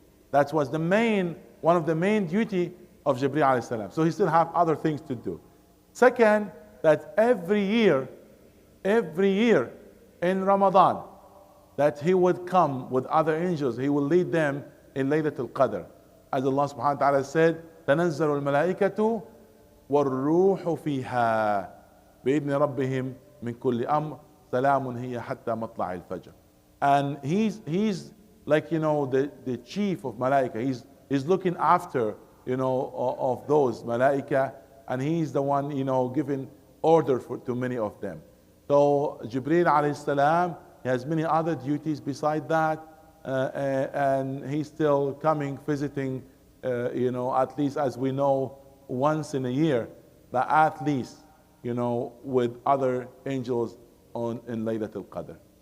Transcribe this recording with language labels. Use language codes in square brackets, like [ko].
[en] That was one of the main duty of Jibreel alayhi salam. So he still have other things to do. Second, that every year in Ramadan, that he would come with other angels. He will lead them in Laylatul Qadr. As Allah subhanahu wa ta'ala said, [ar] تَنَزَّلُ الْمَلَائِكَةُ وَالْرُوحُ فِيهَا بِإِذْنِ رَبِّهِمْ مِنْ كُلِّ أَمْرٍ سَلَامٌ هِيَ حَتَّى مَطْلَعِ الْفَجْرِ. [en] And he's like, the chief of Malaika. He's looking after, of those Malaika, and he's the one, giving order to many of them. So Jibreel alayhi salam, he has many other duties beside that, and he's still coming, visiting, at least as we know, once in a year, but at least, with other angels in Laylatul Qadr.